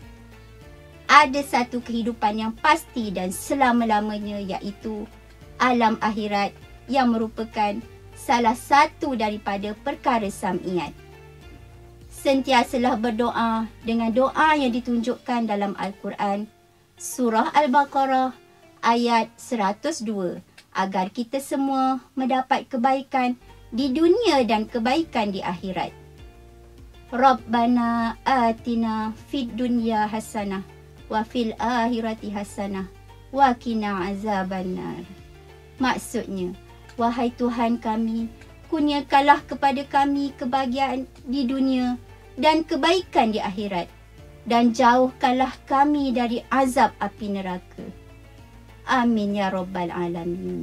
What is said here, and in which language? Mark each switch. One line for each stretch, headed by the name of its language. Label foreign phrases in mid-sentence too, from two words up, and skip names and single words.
Malay: Ada satu kehidupan yang pasti dan selama-lamanya, iaitu alam akhirat yang merupakan salah satu daripada perkara sam'iat. Sentiasalah berdoa dengan doa yang ditunjukkan dalam Al-Quran, Surah Al-Baqarah ayat 102, agar kita semua mendapat kebaikan di dunia dan kebaikan di akhirat.
Arabic: ربنا آتنا في الدنيا حسنة وفي الآخرة حسنة وقنا عذاب النار.
Malay: Maksudnya, wahai Tuhan kami, kurniakanlah kepada kami kebahagiaan di dunia dan kebaikan di akhirat, dan jauhkanlah kami dari azab api neraka.
Arabic: آمين يا رب العالمين.